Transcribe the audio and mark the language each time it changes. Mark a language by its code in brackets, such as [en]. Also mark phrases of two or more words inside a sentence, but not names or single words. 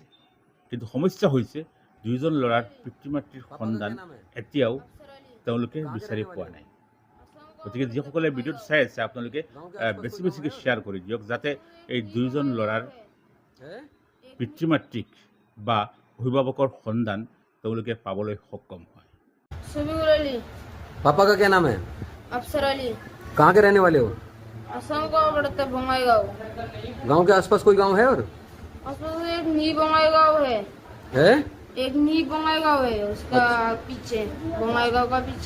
[as] কিন্তু সমস্যা হৈছে দুইজন ল'ৰাৰ পিতৃ মাতৃৰ সন্ধান এতিয়াও তেওঁলোকে বিচাৰি পোৱা নাই। গতিকে যিসকলে ভিডিঅ'টো চাই আছে আপোনালোকে বেছিকৈ শ্বেয়াৰ কৰি দিয়ক যাতে এই দুইজন ল'ৰাৰ পিতৃ মাতৃক বা অভিভাৱকৰ সন্ধান তেওঁলোকে পাবলৈ সক্ষম হয়। [hi] समीउल अली। पापा का क्या नाम है? अफसर अली। कहाँ के रहने वाले हो? असम का पड़ता है बंगाईगांव। गांव के आसपास कोई गांव है? और आसपास एक नी बंगाईगांव है। एक नी बंगाईगांव है, उसका पीछे बंगाईगांव का पीछे